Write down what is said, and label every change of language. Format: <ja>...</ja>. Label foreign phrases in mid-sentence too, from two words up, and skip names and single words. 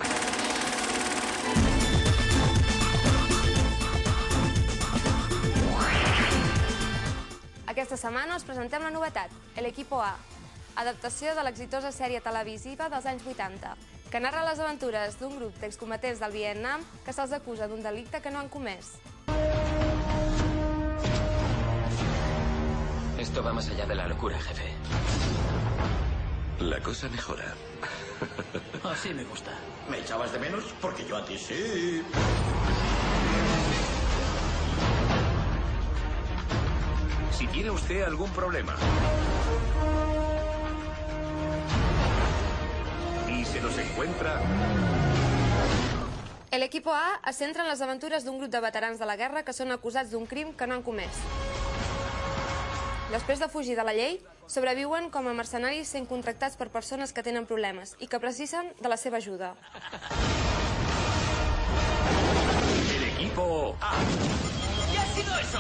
<ca>Aquesta setmana us presentem la novetat, El Equipo A, adaptació de l'exitosa sèrie televisiva dels anys 80, que narra les aventures d'un grup d'excombatients del Vietnam que se'ls acusa d'un delicte que no han comès.</ca> <es>Esto va más allá de la locura, jefe. La cosa mejora. Así me gusta. ¿Me echabas de menos? Porque yo a ti sí. Si tiene usted algún problema y se los encuentra...</es> <ca>El Equipo A es centra en les aventures d'un grup de veterans de la guerra que són acusats d'un crim que no han comès. Després de fugir de la llei, sobreviuen com a mercenaris sent contractats per persones que tenen problemes i que precisen de la seva ajuda. El Equipo A.</ca> <es>¿Qué ha sido eso?</es>